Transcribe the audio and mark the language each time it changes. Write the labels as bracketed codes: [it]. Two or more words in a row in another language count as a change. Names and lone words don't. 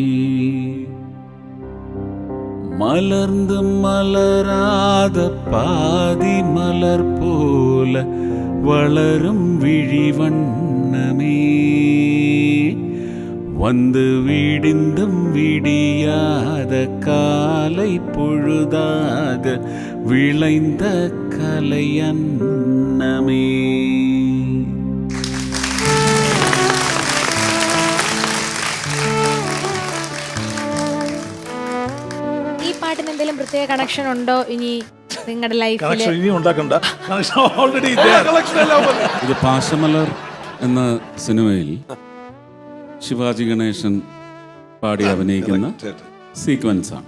[ta] மலர்ந்து மலராத பாதி மலர் போல வளரும் விழி வண்ணமே, வந்து விடிந்தும் விடியாத காலை பொழுதாக விளைந்த கலை அன்னமே. [ml] ഈ പാട്ടിന് എന്തെങ്കിലും പ്രത്യേക കണക്ഷൻ ഉണ്ടോ ഇനി നിങ്ങളുടെ ലൈഫിൽ? ഇത് പാശമലർ എന്ന സിനിമയിൽ ശിവാജി ഗണേശൻ പാടി അഭിനയിക്കുന്ന സീക്വൻസാണ്.